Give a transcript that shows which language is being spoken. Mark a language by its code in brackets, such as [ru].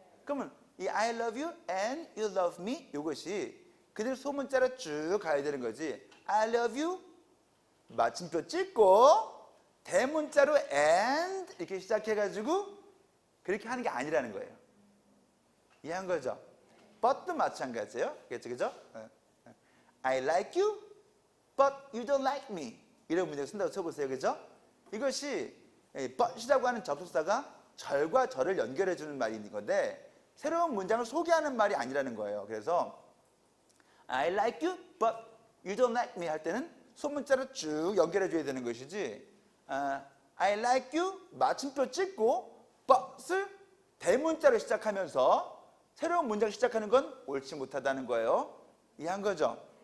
[ko] 그러면 이 [en] I love you and you love me [ko] 이것이 그대로 소문자로 쭉 가야 되는 거지. [en] I love you [ko] 마침표 찍고 대문자로 and 이렇게 시작해가지고 그렇게 하는 게 아니라는 거예요. 이해한 거죠? but도 마찬가지예요. 그죠? [en] I like you, but you don't like me. [ko] 이런 문장 쓴다고 쳐보세요. 그죠? 이것이 but이라고 하는 접속사가 절과 절을 연결해주는 말이 있는 건데 새로운 문장을 소개하는 말이 아니라는 거예요. 그래서 [en] I like you, but you don't like me [ko] 할 때는 소문자로 쭉 연결해줘야 되는 것이지 [en] I like you [ko] 마침표 찍고 but을 대문자로 시작하면서 새로운 문장을 시작하는 건 옳지 못하다는 거예요. 이해한 거죠?